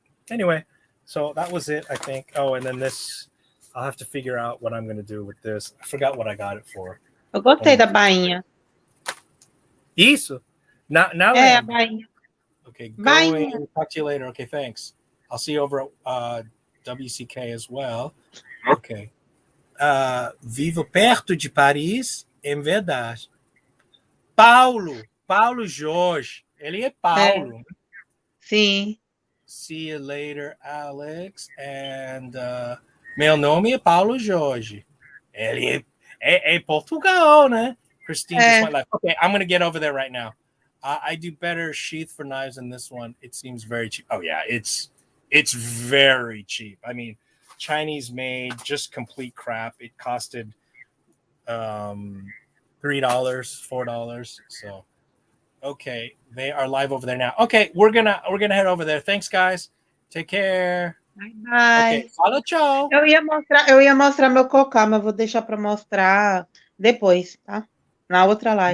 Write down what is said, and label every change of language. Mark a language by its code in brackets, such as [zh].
[en] Anyway, so that was it, I think. Oh, and then this, I'll have to figure out what I'm going to do with this. I forgot what I got it for. [pt] Eu gostei da bainha. Isso. [en] Now [pt] a bainha. [en] Okay, going. Talk to you later. Okay, thanks. I'll see you over at WCK as well. Okay. [pt] Vivo perto de Paris, em verdade. Paulo Jorge. Ele é Paulo. Sim. [en] See you later, Alex. And [pt] meu nome é Paulo Jorge. Ele é Portugal, né? [en] Christine just went like, okay, I'm going to get over there right now. I do better sheath for knives than this one. It seems very cheap. Oh, yeah, it's very cheap. I mean, Chinese made, just complete crap. It costed $3, $4. So, okay, they are live over there now. Okay, we're gonna head over there. Thanks, guys. Take care. Bye. [pt] Okay, fala tchau. Eu ia mostrar meu cocá, mas vou deixar para mostrar depois, tá? Na outra live.